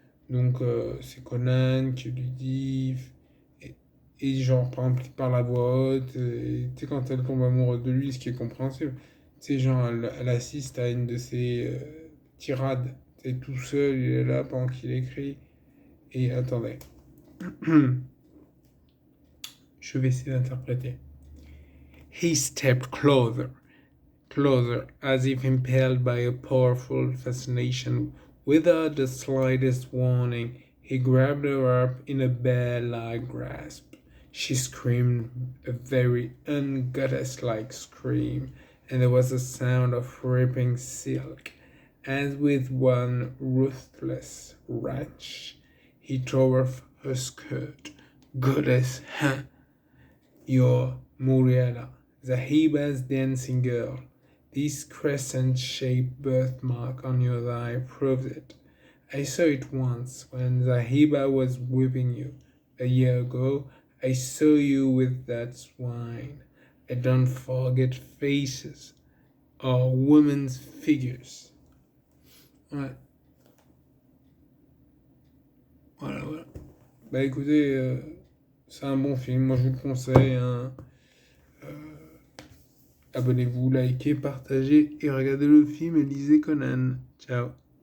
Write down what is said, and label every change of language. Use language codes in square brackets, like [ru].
[fr] Donc, c'est Conan qui lui dit. Et, et genre, par exemple, il parle à voix haute. Et tu sais, quand elle tombe amoureuse de lui, ce qui est compréhensible. sais, genre, elle assiste à une de ses tirades. C'est tout seul, il est là pendant qu'il écrit. Et attendez, je vais essayer d'interpréter. [en] He stepped closer, closer, as if impelled by a powerful fascination. Without the slightest warning, he grabbed her up in a bear-like grasp. She screamed a very ungoddess-like scream, and there was a sound of ripping silk. As with one ruthless wrench, he tore off her skirt. Goddess, huh? You're Muriela, Zahiba's dancing girl. This crescent-shaped birthmark on your thigh proves it. I saw it once when Zahiba was whipping you. A year ago, I saw you with that swine. I don't forget faces or women's figures. [fr] Ouais. Voilà, voilà. Bah écoutez, c'est un bon film, moi je vous le conseille, hein. Abonnez-vous, likez, partagez et regardez le film et lisez Conan. Ciao.